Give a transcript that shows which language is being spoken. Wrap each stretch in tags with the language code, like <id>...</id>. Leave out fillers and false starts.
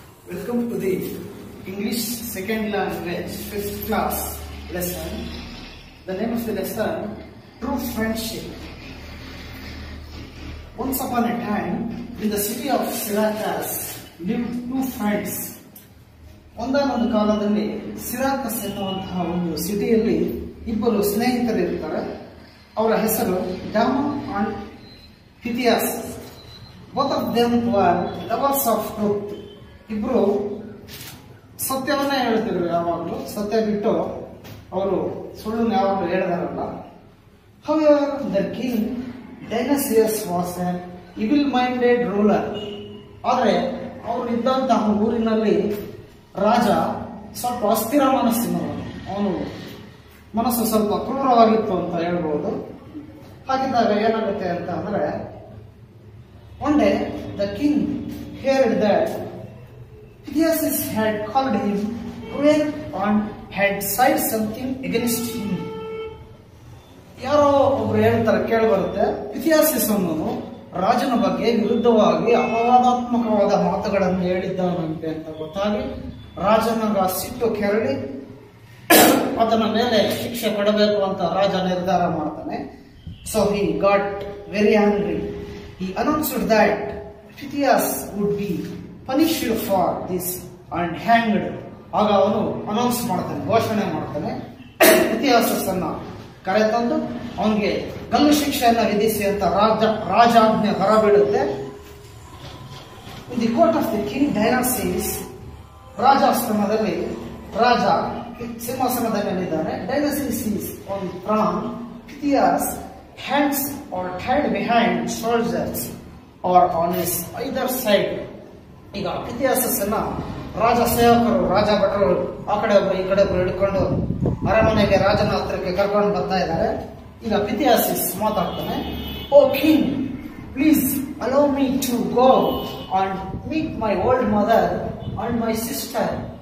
<en>Welcome to the English second language 5th class lesson. The name of the lesson, True Friendship. Once upon a time, in the city of Syracuse, lived two friends.</en> <kn>ಒಂದಾನೊಂದು ಕಾಲದಲ್ಲಿ ಸಿರಾಕಸ್ ಎನ್ನುವಂತಹ ಒಂದು ಸಿಟಿಯಲ್ಲಿ ಇಬ್ಬರು ಸ್ನೇಹಿತರಿರ್ತಾರೆ. ಅವರ ಹೆಸರು Daman and ಫಿಥಿಯಾಸ್.</kn> <en>Both of them were lovers of truth.</en> <kn>ಇಬ್ರು ಸತ್ಯವನ್ನೇ ಹೇಳ್ತಿದ್ರು, ಯಾವಾಗಲೂ ಸತ್ಯ ಬಿಟ್ಟು ಅವರು ಸುಳ್ಳನ್ನು ಯಾವಾಗಲೂ ಹೇಳಿದಾರಲ್ಲ.</kn> <en>However, the king Dionysius was an evil-minded ruler.</en> <kn>ಆದರೆ ಅವರು ಇದ್ದಂತಹ ಊರಿನಲ್ಲಿ ರಾಜ ಸ್ವಲ್ಪ ಅಸ್ಥಿರ ಮನಸ್ಸಿನವನು. ಅವನು ಮನಸ್ಸು ಸ್ವಲ್ಪ ಕ್ರೂರವಾಗಿತ್ತು ಅಂತ ಹೇಳ್ಬೋದು. ಹಾಗಿದ್ದಾಗ ಏನಾಗುತ್ತೆ ಅಂತ ಅಂದ್ರೆ,</kn> <en>one day the king heard that Theseus had called him cruel and had said something against him.</en> <kn>ಯಾರೋ ಒಬ್ರು ಹೇಳ್ತಾರೆ, ಕೇಳಿ ಬರುತ್ತೆ, ಥಿಯಾಸಿಸ್ ಅನ್ನೋನು ರಾಜನ ಬಗ್ಗೆ ವಿರುದ್ಧವಾಗಿ ಅಪವಾದಾತ್ಮಕವಾದ ಮಾತುಗಳನ್ನು ಹೇಳಿದ್ದಾನಂತೆ ಅಂತ ಗೊತ್ತಾಗಿ ರಾಜನಾಗ ಸಿಟ್ಟು ಕೆರಳಿ ಅದನ್ನ ಮೇಲೆ ಶಿಕ್ಷೆ ಕೊಡಬೇಕು ಅಂತ ರಾಜ ನಿರ್ಧಾರ ಮಾಡ್ತಾನೆ.</kn> <en>So he got very angry. He announced that Theseus would be punished for this and hanged.</en> <kn>ಆಗ ಅವನು ಅನೌನ್ಸ್ ಮಾಡ್ತಾನೆ, ಘೋಷಣೆ ಮಾಡ್ತಾನೆ, ಥಿಯಾಸಸ್ಸನ್ನ ಕರೆತಂದು ಅವನಿಗೆ ಗಲ್ಲು ಶಿಕ್ಷೆಯನ್ನ ವಿಧಿಸಿ ಅಂತ ರಾಜಾಜ್ಞೆ ಹೊರಬೀಳುತ್ತೆ.</kn> <en>in the court of the king Dionysius,</en> <kn>ರಾಜಾಸ್ಥಾನದಲ್ಲಿ ರಾಜ ಸಿಂಹಾಸನದ ಮೇಲಿದ್ದಾನೆ.</kn> <en>Dionysius is on throne. Theseus hands are tied behind soldiers or on his either side.</en> <kn>ಈಗ ಥಿಯಾಸಸ್ಸನ್ನ ರಾಜ ಸೇವಕರು, ರಾಜ ಭಟರು ಆ ಕಡೆ ಒಬ್ಬರು ಈ ಕಡೆ ಒಬ್ಬರು ಹಿಡ್ಕೊಂಡು ಅರಮನೆಗೆ ರಾಜನ ಹತ್ರಕ್ಕೆ ಕರ್ಕೊಂಡು ಬರ್ತಾ ಇದ್ದಾರೆ. ಈಗ ಥಿಯಾಸಿಸ್ ಮಾತಾಡ್ತಾನೆ,</kn> <en>O king, please allow me to go and meet my old mother and my sister.</en>